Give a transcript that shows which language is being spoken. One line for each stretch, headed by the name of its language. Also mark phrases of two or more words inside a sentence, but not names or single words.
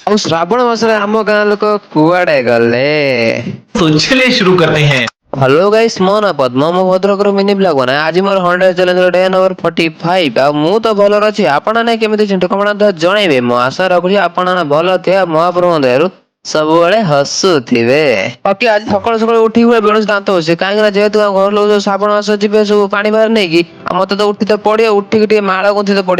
Odia: ଆଉ ଶ୍ରାବଣ ମାସରେ ଆମ ଗାଁ ଲୋକ କୁଆଡେ ଗଲେ?
Hindi: तो चलिए शुरू करते हैं।
English: hello guys,
Odia: ମୋ ନାଁ ପଦ୍ମ, ମୋ ଭଦ୍ରକର
English: mini blog
Odia: ବନାଏ। ଆଜି ମୋର 100 ଚ୍ୟାଲେଞ୍ଜର
English: day number
Odia: 45। ଆଉ ମୁଁ ତ ଭଲରେ ଅଛି, ଆପଣ ମାନେ କେମିତି ଅଛନ୍ତି କମେଣ୍ଟ ଜଣେଇବେ। ମୁଁ ଆଶା ରଖୁଛି ଆପଣ ମାନେ ଭଲ ଥିବା ମହାପ୍ରଭୁଙ୍କ ଦୟାରୁ ସବୁବେଳେ ହସୁଥିବେ। ବାକି ଆଜି ସକାଳୁ ସକାଳୁ ଉଠିକି ହୁଏ ବେଣୁସ ଦାନ୍ତ ହଉଛି, କାହିଁକି ନା ଯେହେତୁ ଆମ ଘର ଲୋକ ସବୁ ଶ୍ରାବଣ ମାସ ଯିବେ ସବୁ ପାଣି ଭାର ନେଇକି, ଆଉ ମତେ ତ ଉଠି ତ ପଡିବ, ଉଠିକି ଟିକେ ମାଳ ଗୁନ୍ଥିତେ ପଡିବ।